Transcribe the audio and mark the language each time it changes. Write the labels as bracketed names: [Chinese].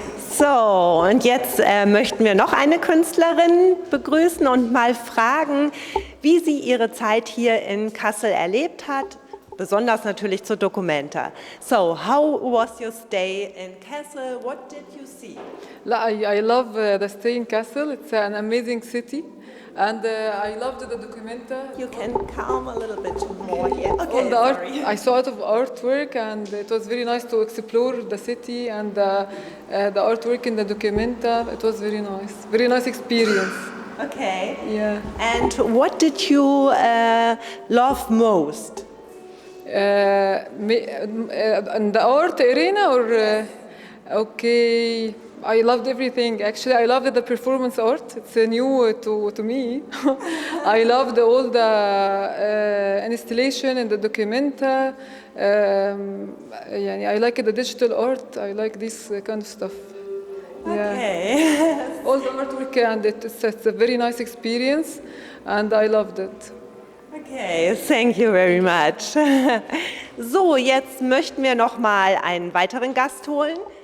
[German] So, und jetzt möchten wir noch eine Künstlerin begrüßen und mal fragen, wie sie ihre Zeit hier in Kassel erlebt hat, besonders natürlich zur Documenta. [English] So, how was your stay in Kassel? What did you see? I love the stay in Kassel. It's an amazing city. And I loved the Documenta. You can calm a little bit more here. Okay, On the art, sorry. I saw a lot of artwork, and it was very nice to explore the city and the artwork in the Documenta. It was very nice experience. Okay. Yeah. And what did you love most? And the art arena, or okay. I loved everything. Actually, I loved the performance art. It's new to me. I loved all the installation and the Documenta. I like the digital art. I like this kind of stuff. Yeah. Okay. All the artwork, and it's a very nice experience, and I loved it. Okay, thank you very much. [German] So, jetzt möchten wir noch mal einen weiteren Gast holen.